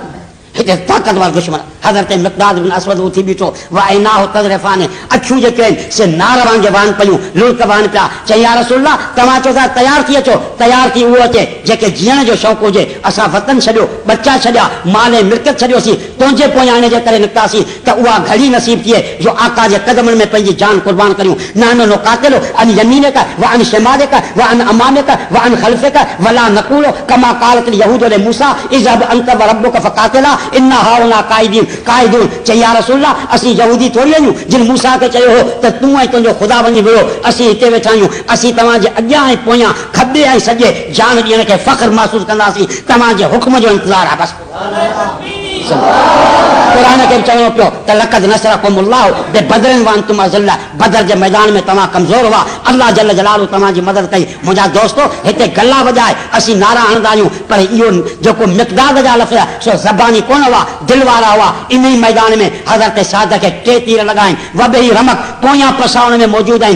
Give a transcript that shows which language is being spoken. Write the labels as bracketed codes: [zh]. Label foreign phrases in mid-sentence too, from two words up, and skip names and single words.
[sd] हिते ताक़तवर दुश्मन हज़रत मिक़दाद बिन असवद उथी बीठो, [ar] وعيناه تذرفان, [sd] अखियूं जेके आहिनि से नार वांगुरु वान पयूं, लुल्क वान पिया। चई [ar] يا رسول الله, [sd] तव्हां चओ था तयार थी अचो, तयार थी उहो अचे जेके जीअण जो शौक़ु हुजे। असां वतन छॾियो, बच्चा छॾिया, माल ऐं मिल्कियत छॾियोसीं, तुंहिंजे पोयां हिन जे करे निकितासीं त उहा घड़ी नसीब थिए जो आका जे क़दमनि में पंहिंजी जान क़ुर्बान करियूं। [ar] إنا نحن نقاتل عن يمينك وعن شمالك وعن أمامك وعن خلفك ولا نقول كما قالت اليهود لموسى اذهب أنت وربك فقاتلا إنا هاهنا قاعدون. [sd] चई [ar] يا رسول الله, [sd] असीं यहूदी थोड़ी आहियूं जिन मूसा खे चयो हो त तूं ऐं तुंहिंजो ख़ुदा वञी वियो, असीं हिते वेठा आहियूं। असीं तव्हांजे अॻियां ऐं पोयां, खॿे ऐं सॼे जान ॾियण खे फ़ख्रु महसूसु कंदासीं। तव्हांजे हुक्म जो इंतज़ारु आहे बसि। क़ुरान खे बि चवणो पियो त [ar] لقد نصركم الله ببدر وأنتم أذلة, [sd] बदर जे मैदान में तव्हां कमज़ोर हुआ, अल्लाह [ar] جل جلاله [sd] तव्हांजी मदद कई। मुंहिंजा दोस्तो, हिते गला वॼाए असीं नारा हणंदा आहियूं, पर इहो जेको मिक़दाद जा लफ़्ज़ सो ज़बानी कोन हुआ, दिलि वारा हुआ। इन ई मैदान में हज़रत साद खे 3 तीर लॻाइनि, वबेही रमक पोयां पसाउण में मौजूदु आहिनि।